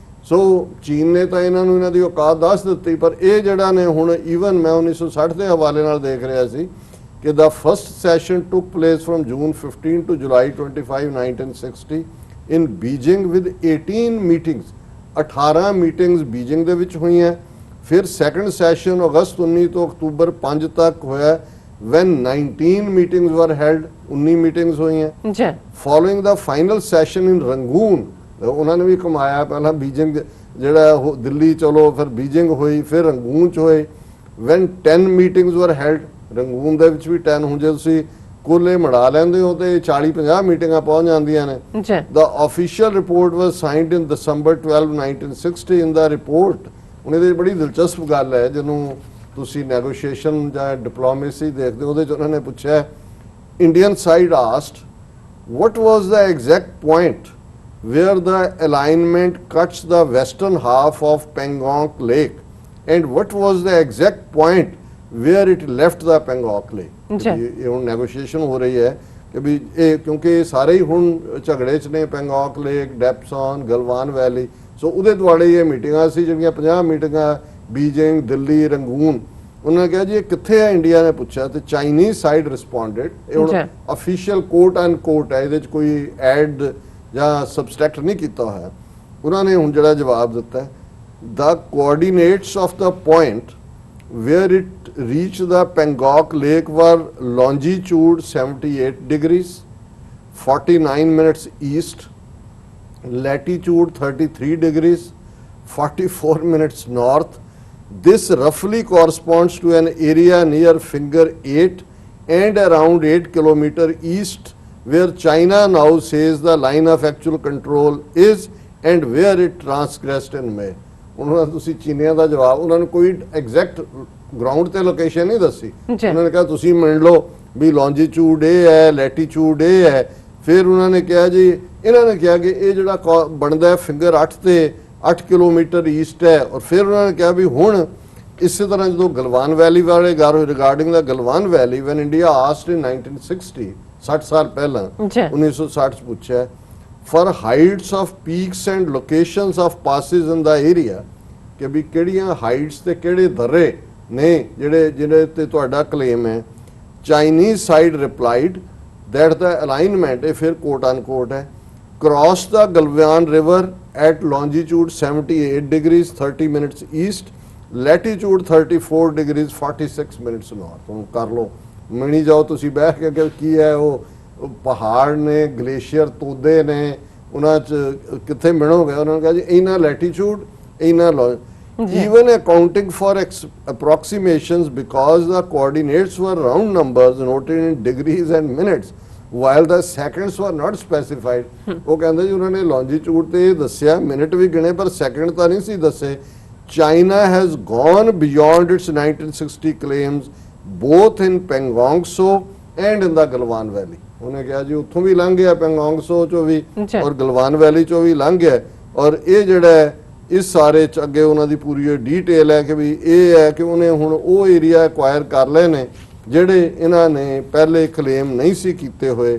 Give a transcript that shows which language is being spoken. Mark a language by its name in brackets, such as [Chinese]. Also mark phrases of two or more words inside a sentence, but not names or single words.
[Punjabi] ਸੋ ਚੀਨ ਨੇ ਤਾਂ ਇਹਨਾਂ ਨੂੰ ਇਹਨਾਂ ਦੀ ਔਕਾਤ ਦੱਸ ਦਿੱਤੀ, ਪਰ ਇਹ ਜਿਹੜਾ ਨੇ ਹੁਣ ਈਵਨ ਮੈਂ 1960 ਦੇ ਹਵਾਲੇ ਨਾਲ ਦੇਖ ਰਿਹਾ ਸੀ ਕਿ [English] the first session took place from June 15 to July 25 1960 in Beijing with 18 meetings, 18 meetings [Punjabi] ਬੀਜਿੰਗ ਦੇ ਵਿੱਚ ਹੋਈਆਂ। ਫਿਰ [English] second session [Punjabi] ਅਗਸਤ 19 ਤੋਂ ਅਕਤੂਬਰ 5 ਤੱਕ ਹੋਇਆ [English] when 19 meetings were held, 19 meetings [Punjabi] ਹੋਈਆਂ। ਜੀ [English] following the final session in Rangoon, [Punjabi] ਉਹਨਾਂ ਨੇ ਵੀ ਕਮਾਇਆ, ਪਹਿਲਾਂ ਬੀਜਿੰਗ ਜਿਹੜਾ ਦਿੱਲੀ ਚਲੋ, ਫਿਰ ਬੀਜਿੰਗ ਹੋਈ, ਫਿਰ ਰੰਗੂਨ ਚ ਹੋਏ। [English] when 10 meetings were held, [Punjabi] ਰੰਗੂਨ ਦੇ ਵਿੱਚ ਵੀ 10, ਹੁਣ ਜੇ ਤੁਸੀਂ ਕੋਲੇ ਮੜਾ ਲੈਂਦੇ ਹੋ ਤੇ 40-50 ਮੀਟਿੰਗਾਂ ਪਹੁੰਚ ਜਾਂਦੀਆਂ ਨੇ। ਜੀ [English] the official report was signed in December 12 1960 in the report, [Punjabi] ਉਹਨੇ ਦੇ ਬੜੀ ਦਿਲਚਸਪ ਗੱਲ ਹੈ ਜਿਹਨੂੰ ਤੁਸੀਂ ਨੈਗੋਸ਼ੀਏਸ਼ਨ ਜਾਂ ਡਿਪਲੋਮੇਸੀ ਦੇਖਦੇ ਹੋ, ਉਹਦੇ ਚ ਉਹਨਾਂ ਨੇ ਪੁੱਛਿਆ, [English] Indian side asked what was the exact point where the alignment cuts the western half of Pangong Lake and what was the exact point where it left the Pangong Lake। [Punjabi] ਇਹ ਹੁਣ ਨੈਗੋਸ਼ੀਏਸ਼ਨ ਹੋ ਰਹੀ ਹੈ ਕਿ ਵੀ ਇਹ ਕਿਉਂਕਿ ਸਾਰੇ ਹੀ ਹੁਣ ਝਗੜੇ ਚ ਨੇ, ਪੈਂਗੋਂਗ ਲੇਕ, ਡੈਪਸਨ, ਗਲਵਾਨ ਵੈਲੀ, ਸੋ ਉਹਦੇ ਦੁਆਲੇ ਇਹ ਮੀਟਿੰਗਾਂ ਸੀ ਜਿਹੜੀਆਂ 50 ਮੀਟਿੰਗਾਂ ਬੀਜਿੰਗ, ਦਿੱਲੀ, ਰੰਗੂਨ। ਉਹਨਾਂ ਨੇ ਕਿਹਾ ਜੀ ਇਹ ਕਿੱਥੇ ਹੈ, ਇੰਡੀਆ ਨੇ ਪੁੱਛਿਆ ਤੇ [English] Chinese side responded. [Punjabi] ਇਹ ਹੁਣ [English] official quote and quote [Punjabi] ਹੈ, ਇਹਦੇ ਚ ਕੋਈ ਐਡ ਜਾਂ ਸਬਸਟ੍ਰੈਕਟ ਨਹੀਂ ਕੀਤਾ ਹੋਇਆ। ਉਹਨਾਂ ਨੇ ਹੁਣ ਜਿਹੜਾ ਜਵਾਬ ਦਿੱਤਾ, [English] the coordinates of the point where it reached the Pangong Lake were longitude 78 degrees 49 minutes east, latitude 33 degrees 44 minutes north. This roughly corresponds to an area near finger 8 and around 8 km east, where China now says the line of actual control is and where it transgressed in May। [Punjabi] ਉਹਨਾਂ ਨੇ ਤੁਸੀਂ ਚੀਨੀਆਂ ਦਾ ਜਵਾਬ, ਉਹਨਾਂ ਨੇ ਕੋਈ [English] exact ground [Punjabi] ਤੇ ਲੋਕੇਸ਼ਨ ਨਹੀਂ ਦੱਸੀ। ਉਹਨਾਂ ਨੇ ਕਿਹਾ ਤੁਸੀਂ ਮੰਨ ਲਓ ਵੀ ਲੌਂਜੀਟਿਊਡ ਇਹ ਹੈ, ਲੈਟੀਟਿਊਡ ਇਹ ਹੈ। ਫਿਰ ਉਹਨਾਂ ਨੇ ਕਿਹਾ ਜੀ, ਇਹਨਾਂ ਨੇ ਕਿਹਾ ਕਿ ਇਹ ਜਿਹੜਾ ਬਣਦਾ ਹੈ ਫਿੰਗਰ 8 ਤੇ 8 [English] kilometer east [Punjabi] ਹੈ। ਔਰ ਫਿਰ ਉਹਨਾਂ ਨੇ ਕਿਹਾ ਵੀ ਹੁਣ ਇਸੇ ਤਰ੍ਹਾਂ ਜਦੋਂ ਗਲਵਾਨ ਵੈਲੀ ਵਾਲੇ [English] regarding the Galwan Valley, when India asked in 1960, [Punjabi] 60 ਸਾਲ ਪਹਿਲਾਂ 1960 ਚ ਪੁੱਛਿਆ [English] for heights of peaks and locations of passes in the area, [Punjabi] ਕਿ ਵੀ ਕਿਹੜੀਆਂ ਹਾਈਟਸ ਤੇ ਕਿਹੜੇ ਦਰੇ ਨੇ ਜਿਹੜੇ ਤੇ ਤੁਹਾਡਾ ਕਲੇਮ ਹੈ। [English] Chinese side replied that the alignment, [Punjabi] ਇਹ ਫਿਰ ਕੋਟ ਅਨਕੋਟ ਹੈ, [English] cross the Galwan river at longitude 78 degrees 30 minutes east, latitude 34 degrees 46 minutes north। [Punjabi] ਹੁਣ ਕਰ ਲਓ, ਮਿਣੀ ਜਾਓ ਤੁਸੀਂ ਬੈਠ ਕੇ ਕਿ ਕੀ ਹੈ ਉਹ ਪਹਾੜ ਨੇ, ਗਲੇਸ਼ੀਅਰ ਤੋਦੇ ਨੇ, ਉਹਨਾਂ ਚ ਕਿੱਥੇ ਮਿਣੋਗੇ। ਉਹਨਾਂ ਨੇ ਕਿਹਾ ਜੀ ਇਹਨਾਂ ਲੈਟੀਟਿਊਡ, ਇਹਨਾਂ [English] even accounting for approximations because the coordinates were round numbers noted in degrees and minutes while the seconds were not specified। [Punjabi] ਉਹ ਕਹਿੰਦੇ ਜੀ ਉਹਨਾਂ ਨੇ longitude ਤੇ ਦੱਸਿਆ, ਮਿੰਟ ਵੀ ਗਿਣੇ ਪਰ ਸੈਕਿੰਡ ਤਾਂ ਨਹੀਂ ਸੀ ਦੱਸੇ। [English] China has gone beyond its 1960 claims both in Pangong Tso and in the Galwan Valley। [Punjabi] ਉਹਨੇ ਕਿਹਾ ਜੀ ਉੱਥੋਂ ਵੀ ਲੰਘ ਗਿਆ, ਪੈਂਗੋਂਗ ਸੋ ਚੋਂ ਵੀ ਔਰ ਗਲਵਾਨ ਵੈਲੀ ਚੋਂ ਵੀ ਲੰਘ ਗਿਆ। ਔਰ ਇਹ ਜਿਹੜਾ ਇਸ ਸਾਰੇ ਚ ਅੱਗੇ ਉਹਨਾਂ ਦੀ ਪੂਰੀ ਡੀਟੇਲ ਹੈ ਕਿ ਵੀ ਇਹ ਹੈ ਕਿ ਉਹਨੇ ਹੁਣ ਉਹ ਏਰੀਆ ਐਕਵਾਇਰ ਕਰ ਲਏ ਨੇ ਜਿਹੜੇ ਇਹਨਾਂ ਨੇ ਪਹਿਲੇ ਕਲੇਮ ਨਹੀਂ ਸੀ ਕੀਤੇ ਹੋਏ।